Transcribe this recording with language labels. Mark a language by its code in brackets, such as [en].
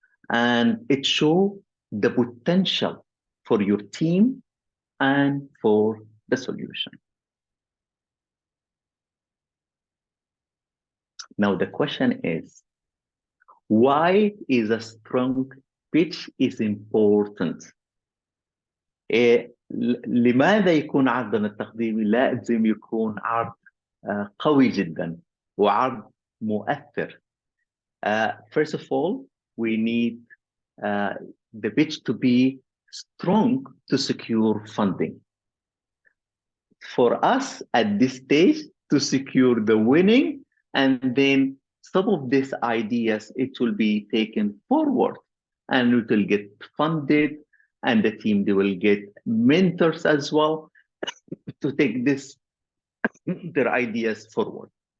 [en] And it shows the potential for your team and for the solution. Now the question is, why is a strong pitch is important? [ar] لماذا يكون عرضنا التقديمي لازم يكون عرض قوي جدا وعرض مؤثر. [en] First of all, we need the pitch to be strong to secure funding. For us at this stage to secure the winning, and then some of these ideas, it will be taken forward and it will get funded, and the team, they will get mentors as well to take their ideas forward.